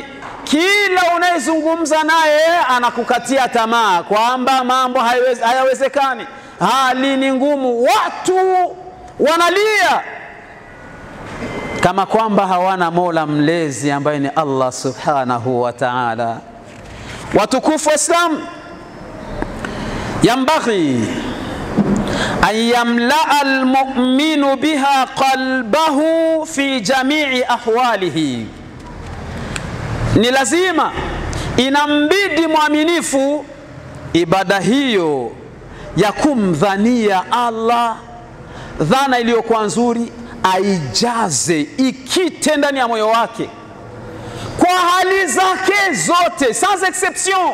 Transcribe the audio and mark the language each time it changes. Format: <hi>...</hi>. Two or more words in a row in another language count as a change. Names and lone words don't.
<sw>Kila unayezungumza naye anakukatia tamaa kwamba mambo hayawezekani, hali ni ngumu. Watu wanalia kama kwamba hawana Mola mlezi ambaye ni Allah</sw> <ar>سبحانه وتعالى. Watukufu Islam, ينبغي أن يملأ المؤمن بها قلبه في جميع أحواله.</ar> <sw>Ni lazima, inambidi muaminifu ibada hiyo ya kumdhania Allah dhana iliyokuwa nzuri aijaze, ikite ndani ya moyo wake kwa hali zake zote,</sw> <fr>sans exception.</fr>